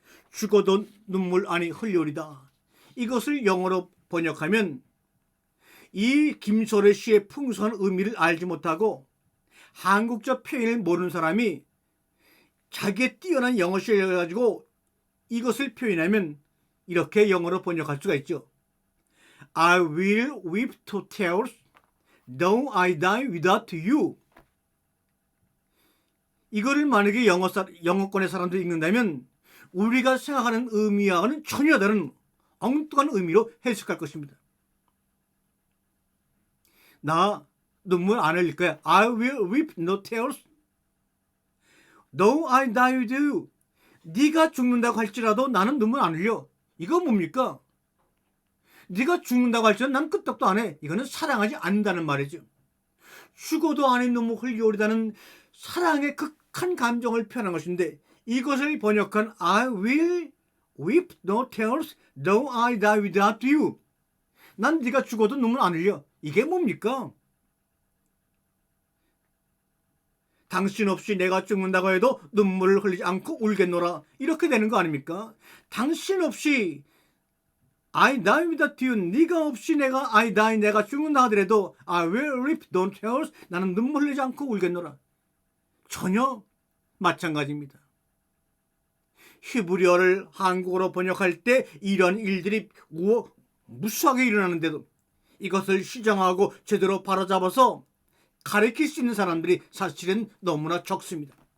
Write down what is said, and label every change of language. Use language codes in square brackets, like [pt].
[ko] 죽어도 눈물 아니 흘리오리다. 이것을 영어로 번역하면 이 김소월의 시의 풍성한 의미를 알지 못하고 한국적 표현을 모르는 사람이 자기의 뛰어난 영어 실력을 가지고 이것을 표현하면 이렇게 영어로 번역할 수가 있죠. [en] I will weep to tears, though I die without you. [ko] 이거를 만약에 영어권의 사람들이 읽는다면 우리가 생각하는 의미와는 전혀 다른 엉뚱한 의미로 해석할 것입니다. 나 눈물 안 흘릴 거야. [en] I will weep no tears, though I die with you. [ko] 네가 죽는다고 할지라도 나는 눈물 안 흘려. 이거 뭡니까? 네가 죽는다고 할지라도 난 끄떡도 안 해. 이거는 사랑하지 않는다는 말이죠. 죽어도 아닌 눈물 흘리오리다는 사랑의 극한 감정을 표현한 것인데 이것을 번역한 [en] I will weep no tears, though I die without you. [ko] 난 네가 죽어도 눈물 안 흘려. 이게 뭡니까? 당신 없이 내가 죽는다고 해도 눈물을 흘리지 않고 울겠노라. 이렇게 되는 거 아닙니까? 당신 없이 [en] I die without you. [ko] 네가 없이 내가 죽는다 하더라도 [en] I will weep no tears. [ko] 나는 눈물 흘리지 않고 울겠노라. 전혀 마찬가지입니다. 히브리어를 한국어로 번역할 때 이런 일들이 무수하게 일어나는데도 이것을 시정하고 제대로 바로잡아서 가르칠 수 있는 사람들이 사실은 너무나 적습니다.